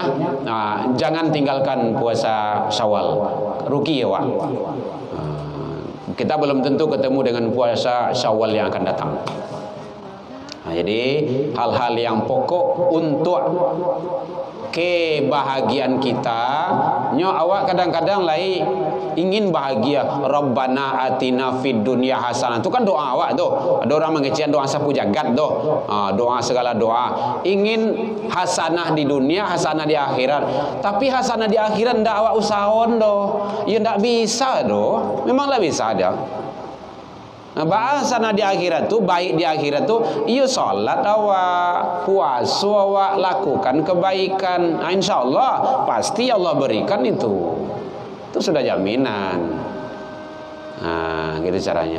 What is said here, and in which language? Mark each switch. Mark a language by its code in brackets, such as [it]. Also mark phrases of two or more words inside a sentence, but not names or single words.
[id] Nah, jangan tinggalkan puasa Syawal. Rugi ya, Wak. Kita belum tentu ketemu dengan puasa Syawal yang akan datang. Nah, jadi hal-hal yang pokok untuk kebahagiaan kita, [min] nyo awak kadang-kadang lai ingin bahagia. [ar] ربنا آتنا في الدنيا حسنة, [id] itu kan doa awak tuh. Ada orang mengecian doa sapu jagat tuh, doa segala doa. Ingin hasanah di dunia, hasanah di akhirat. [min] Tapi hasanah di akhirat ndak awak usahaon doh, ya ndak bisa doh, memanglah bisa ada. [id] Nah, bahasa di akhirat tuh, baik di akhirat tuh, iya salat awak, puasa awak, lakukan kebaikan. Nah, [ar] إن شاء الله [id] pasti Allah berikan itu sudah jaminan. Nah, gitu caranya.